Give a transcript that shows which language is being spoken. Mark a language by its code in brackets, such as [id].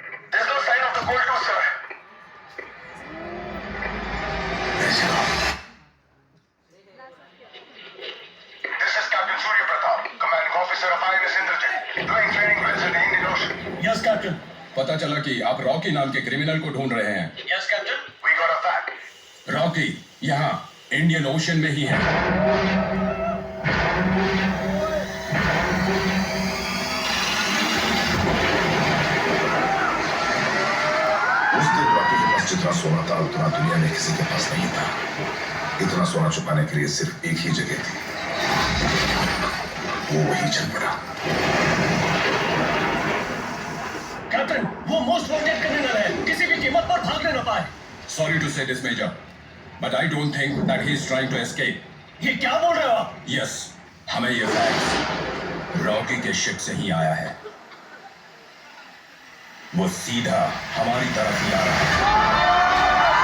[en] There's no sign of the gold too, sir. This is Captain Surya Pratap, commanding officer of INS Indrajit, doing training drills in the Indian Ocean. Yes captain. [hi] पता चला कि आप Rocky नाम के criminal को ढूंढ रहे हैं। [en] Yes, Captain. We got a fact. [hi] Rocky यहाँ इंडियन ओशन में ही है। उस दिन रॉकी के पास जितना सोना था उतना दुनिया में किसी के पास नहीं था। इतना सोना छुपाने के लिए सिर्फ एक ही जगह थी, वो वही चल पड़ा। कैप्टन, वो मोस्ट वांटेड क्रिमिनल है, किसी भी कीमत पर भागने न पाए। [en] Sorry to say this, Major, but I don't think that he is trying to escape. [hi] ये क्या बोल रहे हो आप? Yes, हमें ये फैक्स रॉकी के शिप से ही आया है। वो सीधा हमारी तरफ ही आ रहा है।